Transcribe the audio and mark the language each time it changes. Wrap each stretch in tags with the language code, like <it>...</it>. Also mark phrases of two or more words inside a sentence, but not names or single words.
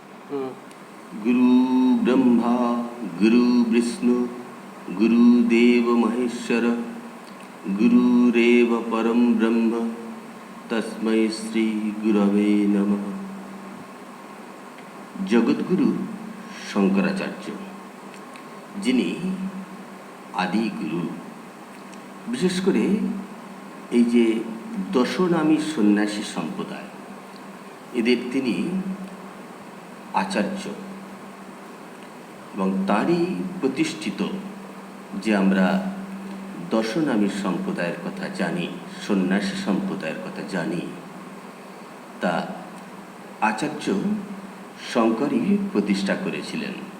<sa>गुरु ब्रह्मा गुरु विष्णु गुरुदेव महेश्वर गुरुरेव परम ब्रह्म तस्मै श्री गुरवे नमः।</sa> <bn>জগদ্গুরু শঙ্করাচার্য যিনি আদি গুরু, বিশেষ করে এই যে দশনামী সন্ন্যাসী সম্প্রদায়, এদের তিনি আচার্য এবং তারই প্রতিষ্ঠিত যে আমরা দশনামী সম্প্রদায়ের কথা জানি, সন্ন্যাসী সম্প্রদায়ের কথা জানি, তা আচার্য শঙ্করই প্রতিষ্ঠা করেছিলেন।</bn>